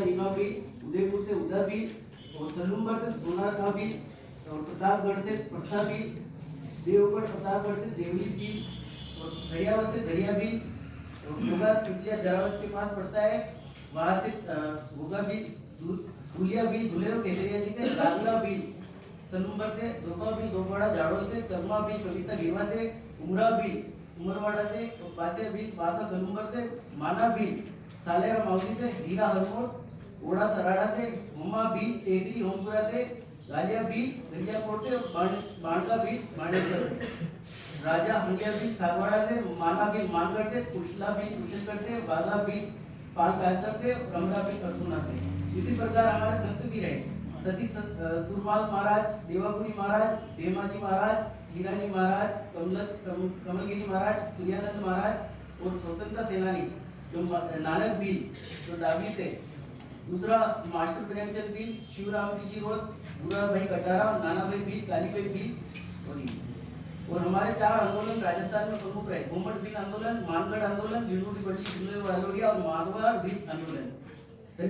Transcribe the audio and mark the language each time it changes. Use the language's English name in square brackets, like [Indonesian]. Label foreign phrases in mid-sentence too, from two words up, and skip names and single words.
[Hindi] रीमा बील, उदयपुर से उदा बील, और सलूमगढ़ से सोनार बील, और प्रतापगढ़ से पटना बील, देवगढ़ प्रतापगढ़ से देवली बील, और दरियावत से दरिया बील, और भोगा पिपलिया जरावत के पास पड़ता है, वहां से भोगा बील, धुलिया बील, धुलेरो केसरिया जी से गागला बील, सलूमगढ़ से दोपा बील, दोपवाड़ा जाड़ोल से कर्मा बील, कविता गिरवा से उमरा बील, उमरवाड़ा से पासे बील, पासा सलूमगढ़ से माना बील, सालेरा मावली से हीरा हरमोर, ओड़ा सराड़ा से हुमा बील, टेकरी होमपुरा से गालिया बील, गंजाकोट से बांडका बील, बांडेश्वर से राजा हंडिया बील, सागवाड़ा से माना बील, मानगढ़ से कुशला बील, कुशलगढ़ से बागा बील, पालकायतर से रमरा बील, अर्थुना से। इसी प्रकार हमारे संत भी रहे, सतीश सुरमाल महाराज, देवापुरी महाराज, देमाजी महाराज, हीराजी महाराज, कमलगिरी महाराज, सूर्यानंद महाराज, और स्वतंत्रता सेनानी जो नानक बील जो डाबी से, दूसरा मास्टर प्रेमचंद बील, शिवराम जी रोड, बुरा भाई कटारा, नाना भाई बील, काली भाई बील, और हमारे 4 आंदोलन राजस्थान में प्रमुख रहे, घूमट बील आंदोलन, मानगढ़ आंदोलन, लिलूड़ी बड़ली वालोरिया और मारवाड़ बील आंदोलन।